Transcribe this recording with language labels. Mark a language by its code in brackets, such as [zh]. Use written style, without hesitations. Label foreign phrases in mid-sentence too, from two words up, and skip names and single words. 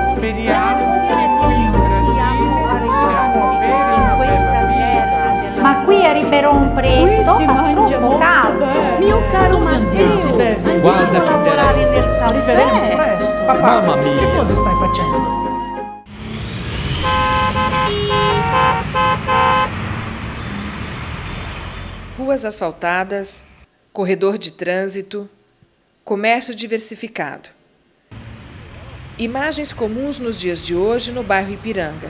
[it] Speriamo Grazie a che qui in Dio Brasile siamo arrivati in questa terra della Ma qui a Ribeirão Preto si fa mangia troppo molto caldo. bene. Mio caro Matteo, si beve? Guarda andiamo a che lavorare delizia. nel Arriveremo caffè. presto. Mamma mia. Che cosa stai facendo? [pt] Ruas asfaltadas, corredor de trânsito, comércio diversificado. Imagens comuns nos dias de hoje no bairro Ipiranga.